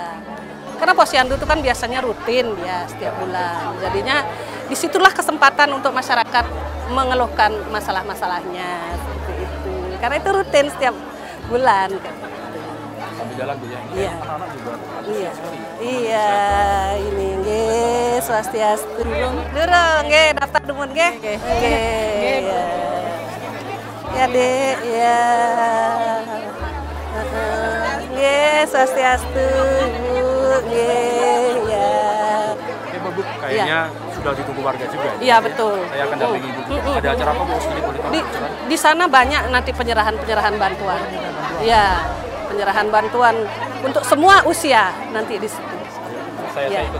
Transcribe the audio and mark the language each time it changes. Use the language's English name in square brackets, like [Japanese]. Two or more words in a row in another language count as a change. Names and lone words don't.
[Indonesian] Karena posyandu itu kan biasanya rutin ya setiap bulan. Jadinya disitulah kesempatan untuk masyarakat mengeluhkan masalah-masalahnya seperti itu. Karena itu rutin setiap bulan kan. Sambil jalan Bu ya. Iya. Anak-anak juga. Iya. Iya, ini [Balinese] nggih swastiastu. Durung nggih daftar dumun nggih. [Indonesian] Nggih. Ya, Dek, ya. [Balinese] Nggih swastiastu. Nggih, [Indonesian] ya. Oke, Bu, kayaknya sudah ditunggu warga juga. Iya, betul. Saya akan dampingi Ibu. Ada acara apa Bu? Sini boleh tahu? Di sana banyak nanti penyerahan bantuan. Iya, penyerahan bantuan untuk semua usia nanti di situ. Saya ikut.